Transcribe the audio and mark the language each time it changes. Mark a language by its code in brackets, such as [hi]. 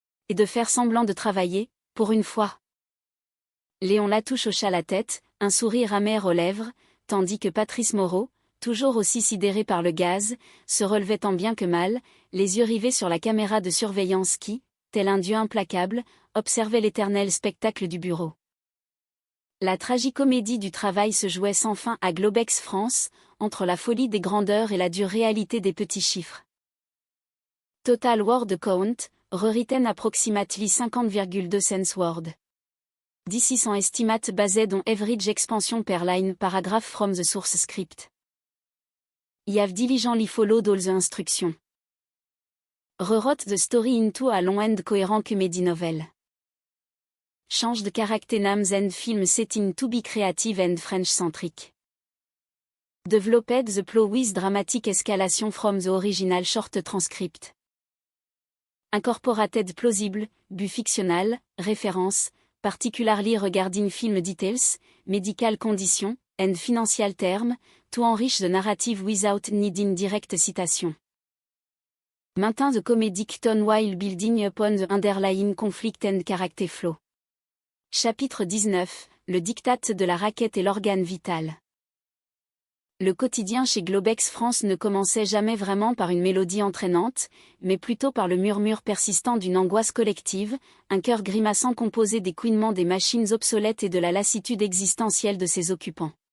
[fr] Et de faire semblant de travailler, pour une fois. Léon Latouche hocha la tête, un sourire amer aux lèvres, tandis que Patrice Moreau, toujours aussi sidéré par le gaz, se relevait tant bien que mal, les yeux rivés sur la caméra de surveillance qui, tel un dieu implacable, observait l'éternel spectacle du bureau. La tragicomédie du travail se jouait sans fin à Globex France, entre la folie des grandeurs et la dure réalité des petits chiffres. [en] Total word count, rewritten approximately 50,2 cents word. This is an estimate based on average expansion per line paragraph from the source script. I have diligently followed all the instructions. Rewrote the story into a long and coherent comedy novel. Change the character names and film setting to be creative and French-centric. Developed the plot with dramatic escalation from the original short transcript. Incorporated plausible, but fictional, reference, particularly regarding film details, medical condition, and financial term, to enrich the narrative without needing direct citation. Maintain the comedic tone while building upon the underlying conflict and character flow. [fr] Chapitre 19, le diktat de la raquette et l'organe vital. Le quotidien chez Globex France ne commençait jamais vraiment par une mélodie entraînante, mais plutôt par le murmure persistant d'une angoisse collective, un cœur grimaçant composé des couinements des machines obsolètes et de la lassitude existentielle de ses occupants.